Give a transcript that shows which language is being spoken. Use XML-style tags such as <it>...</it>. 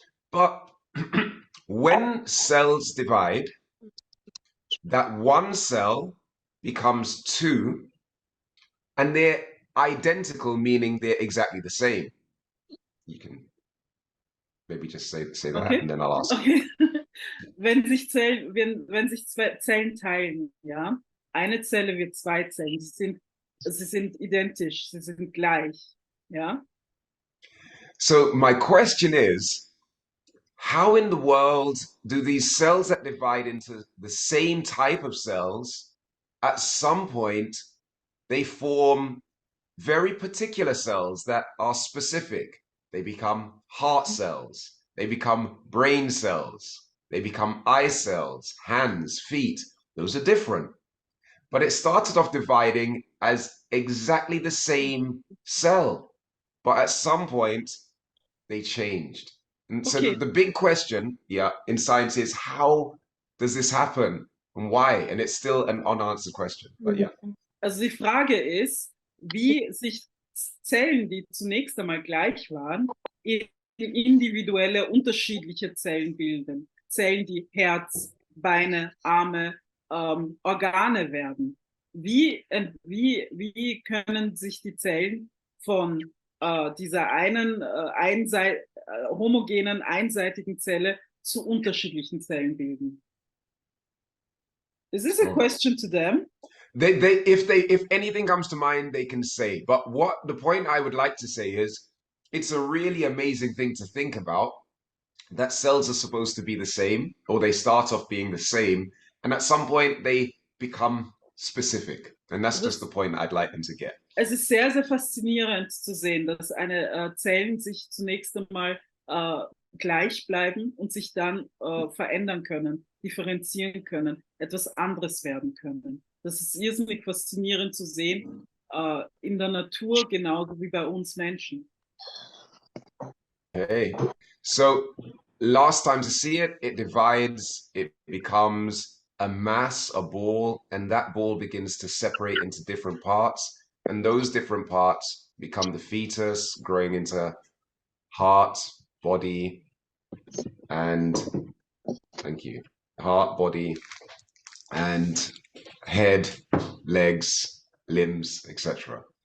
<en>But when cells divide, that one cell becomes 2, and they're identical, meaning they're exactly the same. You can maybe just say that, Okay. and then I'll ask. Okay.</en> <de>Wenn sich zwei Zellen teilen, ja, eine Zelle wird 2 Zellen, sie sind identisch, sie sind gleich, ja.</de> <en>So my question is, how in the world do these cells that divide into the same type of cells, at some point, they form very particular cells that are specific? They become heart cells, they become brain cells, they become eye cells, hands, feet. Those are different. But it started off dividing as exactly the same cell. But at some point, they changed. And so Okay. the big question, in science is, how does this happen and why? And it's still an unanswered question, but yeah.</en> <de>Also die Frage ist, wie sich Zellen, die zunächst einmal gleich waren, individuelle, unterschiedliche Zellen bilden. Zellen, die Herz, Beine, Arme, Organe werden. Wie können sich die Zellen von dieser einen homogenen, einseitigen Zelle zu unterschiedlichen Zellen bilden?</de> <en>Is this a question to them? If anything comes to mind, they can say. But what the point I would like to say is, it's a really amazing thing to think about. That cells are supposed to be the same, or they start off being the same, and at some point they become specific. And that's just the point I'd like them to get.</en> <de>Es ist sehr, sehr faszinierend zu sehen, dass Zellen sich zunächst einmal gleich bleiben und sich dann verändern können, differenzieren können, etwas anderes werden können. Das ist irrsinnig faszinierend zu sehen in der Natur, genauso wie bei uns Menschen.</de> <en>Okay, so last time to see it, it divides, it becomes a mass, a ball, and that ball begins to separate into different parts, and those different parts become the fetus, growing into heart, body, and thank you, heart, body, and head, legs, limbs, etc.</en>